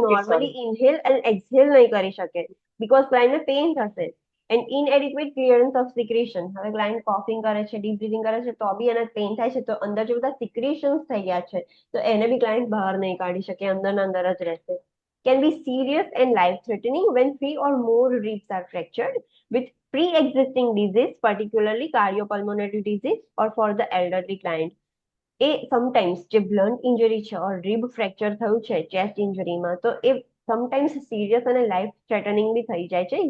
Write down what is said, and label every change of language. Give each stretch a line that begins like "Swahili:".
English: Okay, normally sorry.
Gujarati: Inhale અને એક્સહેલ નહીં કરી શકે બીકોઝ ક્લાયન્ટને પેઇન થશે
English: And inadequate clearance of secretion.
Gujarati: હવે ક્લાયન્ટ કોફિંગ કરે છે, ડીપ બ્રીથિંગ કરે છે તો બી એને પેઇન થાય છે, તો અંદર જે બધા સિક્રેશન્સ થઈ ગયા છે તો એને બી ક્લાયન્ટ બહાર નહીં કાઢી શકે, અંદરના અંદર જ રહેશે.
English: Can be serious and life threatening when 3 or more ribs are fractured with pre-existing disease, particularly cardiopulmonary disease or for the elderly client.
Gujarati: A sometimes જે બ્લન્ટ ઇન્જરી છે ઓર રિબ ફ્રેક્ચર થયું છે ચેસ્ટ ઇન્જરીમાં, તો એ સમટાઈમ્સ સિરિયસ અને life threatening બી થઈ જાય છે.